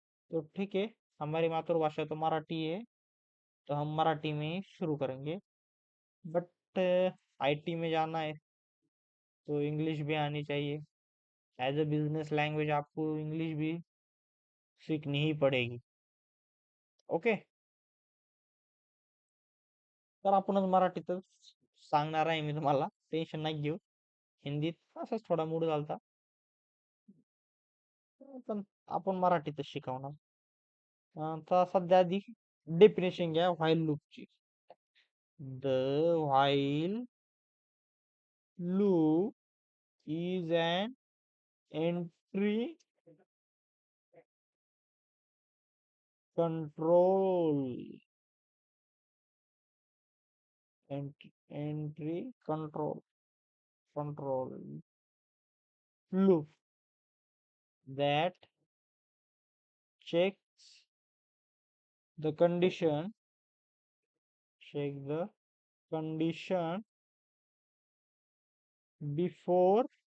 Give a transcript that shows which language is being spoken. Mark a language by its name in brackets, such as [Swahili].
[Hindi] तो ठीक है, हमारी मातृभाषा तो मराठी है, तो हम मराठी में ही शुरू करेंगे। बट आईटी में जाना है तो इंग्लिश भी आनी चाहिए। एज अ बिजनेस लैंग्वेज आपको इंग्लिश भी सीखनी ही पडेगी। ओके। [Marathi] तर आपणच मराठीतच सांगणार आहे मी तुम्हाला, टेन्शन नाही घेऊ. हिंदीत असंच थोडा मूड झालता, पण आपण मराठीतच शिकवणार. तर सध्या आधी डेफिनेशन घ्या व्हाईल लूपची. [English] The while loop is an entry control. Entry control loop that checks the condition check the condition before